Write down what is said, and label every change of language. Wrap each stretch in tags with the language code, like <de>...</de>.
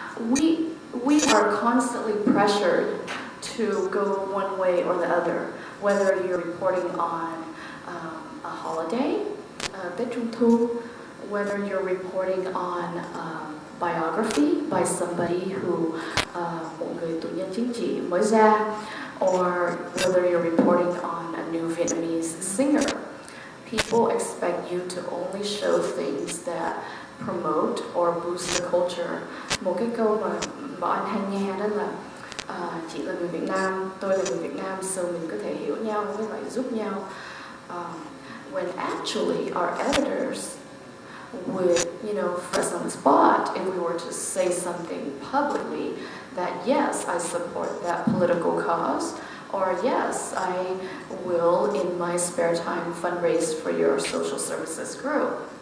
<en>We are constantly pressured to go one way or the other, whether you're reporting on a holiday, Tết Trung Thu, whether you're reporting on biography by somebody who</en> <vi>một người tù nhân chính trị mới ra,</vi> <en>or whether you're reporting on a new Vietnamese singer. People expect you to only show things that promote or boost the culture.</en> <vi>Một cái câu mà bọn anh hay nghe đó là chị là người Việt Nam, tôi là người Việt Nam, so mình có thể hiểu nhau với lại giúp nhau.</vi> <en>When actually our editors would, put us on the spot if we were to say something publicly that yes, I support that political cause, or yes, I will in my spare time fundraise for your social services group.</en>